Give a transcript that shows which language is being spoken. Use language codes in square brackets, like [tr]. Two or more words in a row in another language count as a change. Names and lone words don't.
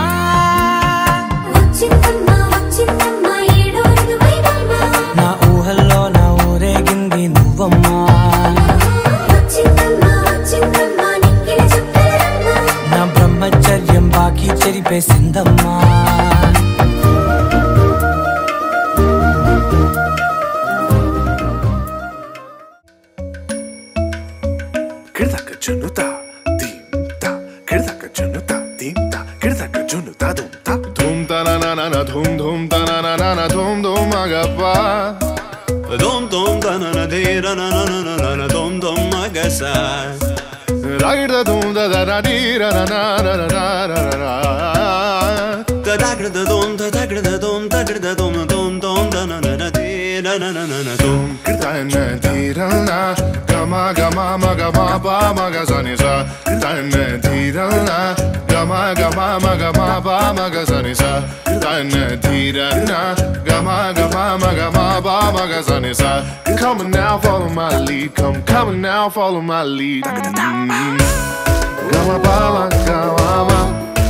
[te] వచ్చిందమ్మ వచ్చిందమ్మ ఏడో ఋతువైవమ్మ నా ఊహల్లో నా ఊరేగింది నువ్వమ్మా వచ్చిందమ్మ వచ్చిందమ్మ నిక్కిన చుక్కలమ్మ నా బ్రహ్మచర్యం బాకీ చెరిపేసిందమ్మా Kirdaka junuta, dimta. Kirdaka junuta, dimta. Kirdaka junuta, dumta. Dum ta na na na na, dum dum ta na na na na, dum dum agapa. Dum dum da na na de ra na na na na na dum dum agasa. Ragda dum da da da di ra na na na na na na na. Da da gra da dum da da gra da dum da gra da dum dum dum da na na na de ra na na na na dum. Kirta na di ra na, gama gama ma gama ba ma ga sa ni sa. Kirta na di ra na, gama gama ma gama ba ma ga sa ni sa. Kirta na di ra na, gama gama ma gama ba ma ga sa ni sa. [en] Come on now, follow my lead. Come on now, follow my lead. Gama ba ma gama ma.